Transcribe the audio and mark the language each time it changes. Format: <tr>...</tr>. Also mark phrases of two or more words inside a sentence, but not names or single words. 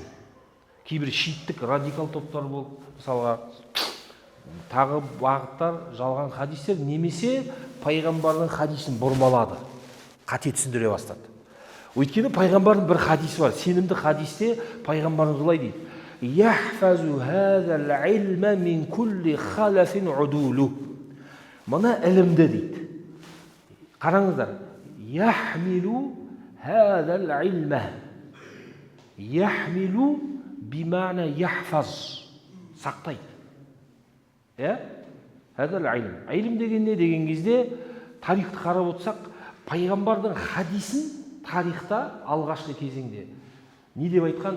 <kk>Кейбір шииттік радикал топтар болды. Мысалға, тағы бағыттар жалған хадистер немесе пайғамбардың хадисін бұрмалады, қате түсіндіре бастады. Өйткені пайғамбардың бір хадисі бар. Сенімді хадисте пайғамбардың былай дейді:</kk> <ar>"يحفظ هذا العلم من كل خلف عدوله".</ar> <kk>Мына ілімді дейді. Қараңыздар.</kk> <ar>يحمل هذا العلم. يحمل بمعنى يحفظ. Сақтайды. هذا العلم.</ar> <kk>Илм деген не деген кезде тарихты қарап отырсақ, пайғамбардың хадисін тарихта алғашқы кезеңде не деп айтқан?</kk>